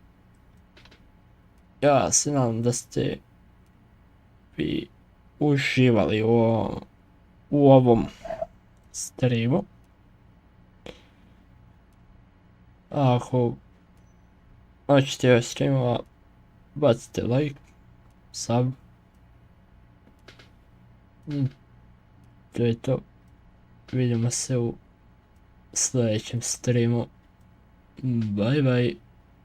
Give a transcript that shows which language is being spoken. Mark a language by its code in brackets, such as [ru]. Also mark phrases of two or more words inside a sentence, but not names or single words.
[bs] Ja se nadam da ste vi uživali u ovom streamu. Ako hoćete ovaj streamova, bacite like, sub. To je to. Vidimo se u sljedećem streamu. [en] Bye bye.